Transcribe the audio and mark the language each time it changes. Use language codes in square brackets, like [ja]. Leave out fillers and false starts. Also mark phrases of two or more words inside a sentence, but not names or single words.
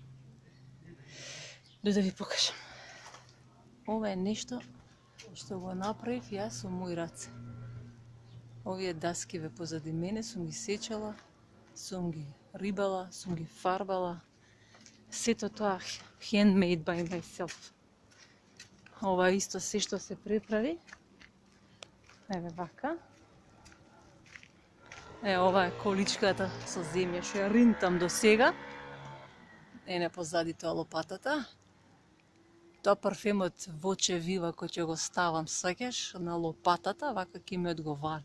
[mk] Да ви покажам. Ова е нешто што го направив јас со мои раце. Овие даскиве позади мене сум ги сечала, сум ги рибала, сум ги фарбала. Сето тоа [en] handmade by myself. [mk] Ова исто се што се преправи. Еве вака. Ова е количката со земја што ја ринтам до сега. Не позади тоа лопатата. Тоа парфемот Voce Viva кој ќе го ставам сакаш на лопатата, вака ќе ми одговара.